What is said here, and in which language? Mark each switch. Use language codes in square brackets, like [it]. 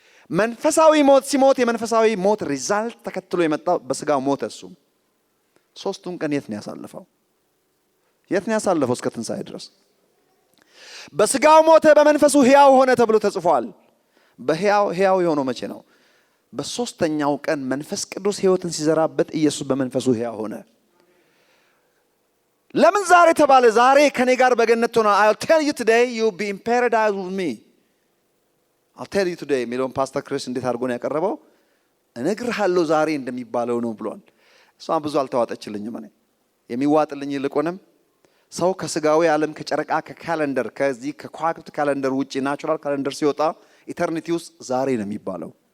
[am] መንፈሳዊ ሞት ሲሞት የመንፈሳዊ ሞት ሪዛልት ተከትሎ የመጣው በስጋው ሞት እሱ ሶስቱን ቀን የት ነው ያሳለፈው? የት ነው ያሳለፈው? እስከ ትንሣኤ ድረስ በስጋው ሞተ በመንፈሱ ሕያው ሆነ ተብሎ ተጽፏል። በሕያው የሆነው መቼ ነው? በሶስተኛው ቀን መንፈስ ቅዱስ ሕይወትን ሲዘራበት ኢየሱስ በመንፈሱ ሕያው ሆነ። ለምን ዛሬ ተባለ? ዛሬ ከኔ ጋር በገነት ሆነ። [en] I'll tell you today you'll be in paradise with me. I'll tell you today [am] ሚሊዮን ፓስተር ክሪስ እንዴት አድርጎ ነው ያቀረበው? እነግርሃለሁ ዛሬ እንደሚባለው ነው ብሏል። እሷ ብዙ አልተዋጠችልኝም። እኔ የሚዋጥልኝ ይልቁንም ሰው ከስጋዊ ዓለም ከጨረቃ ከካሌንደር ከዚህ ከኳክብት ካሌንደር ውጪ ናቹራል ካሌንደር ሲወጣ ኢተርኒቲ ውስጥ ዛሬ ነው የሚባለው።